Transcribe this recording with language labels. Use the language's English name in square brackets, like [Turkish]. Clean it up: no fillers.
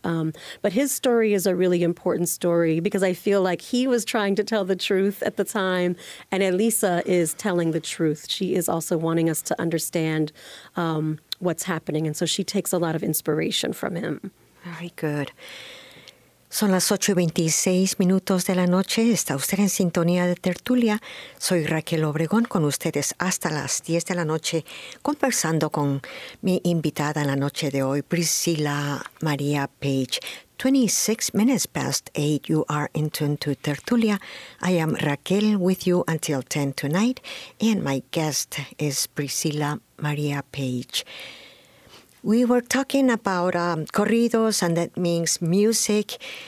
[English] But his story is a really important story, because I feel like he was trying to tell the truth at the time, and Elisa is telling the truth. She is also wanting us to understand what's happening, and so she takes a lot of inspiration from him. Very good. [Spanish] Son las 8:26 de la noche. Está usted en sintonía de Tertulia. Soy Raquel Obregón, con ustedes hasta las 10 de la noche, conversando con mi invitada en la noche de hoy, Priscilla María Page. [English] 26 minutes past 8, you are in tune to Tertulia. I am Raquel with you until 10 tonight, and my guest is Priscilla María Page. We were talking about corridos, and that means music.